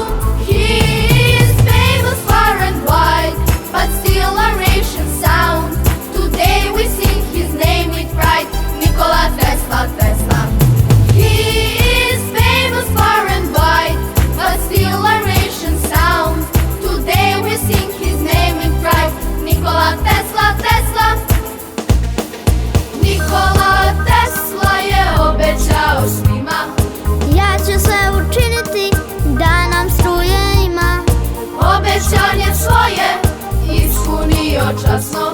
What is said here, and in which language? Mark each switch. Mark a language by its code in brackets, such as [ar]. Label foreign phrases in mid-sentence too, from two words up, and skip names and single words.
[en] He is famous far and wide, but still a Russian sound. Today we sing his name with pride, Nikola Tesla, Tesla. He is famous far and wide, but still a Russian sound. Today we sing his name with pride, Nikola Tesla, Tesla. [sr] Nikola Tesla je obećao svima, Ja ću sve učiniti da nam struje ima. obećanje svoje ispunio časno.